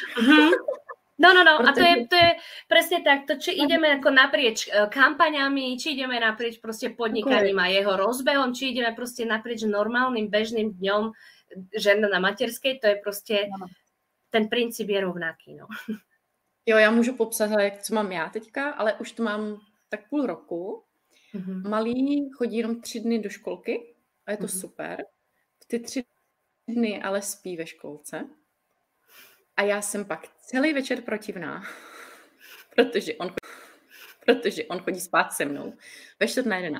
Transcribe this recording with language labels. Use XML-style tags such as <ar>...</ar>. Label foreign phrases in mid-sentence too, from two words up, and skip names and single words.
<sk>No, a to je presne tak, to či ideme ako naprieč kampaňami, či ideme naprieč proste podnikaním a jeho rozbehom, či ideme proste naprieč normálnym bežným dňom žena na materskej, to je proste, ten princíp je rovnaký, no.</sk> <cs>Jo, já můžu popsat, jak co mám já teďka, ale už to mám tak půl roku. Malý chodí jenom 3 dny do školky a je to super. V ty 3 dny ale spí ve školce. A já jsem pak celý večer protivná, protože on chodí spát se mnou ve 10:45.</cs>